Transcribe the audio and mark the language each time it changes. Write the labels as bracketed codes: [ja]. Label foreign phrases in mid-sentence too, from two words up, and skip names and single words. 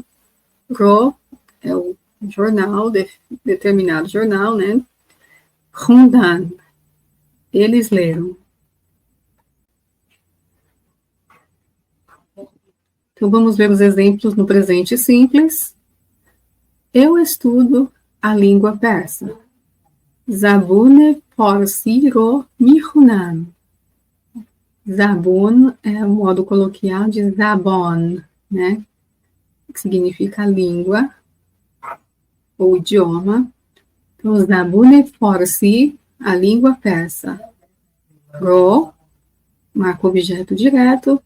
[pt] Ro é o jornal, determinado jornal, né? Hundan. Eles leram. Então, vamos ver os exemplos no presente simples. Eu estudo a língua persa. [fa] زبون فارسی رو می‌خونم. [pt] Zabun é o modo coloquial de zabon, né? Que significa língua ou idioma. Então, [fa] زبون فارسی, [pt] a língua persa. Ro, marca objeto direto.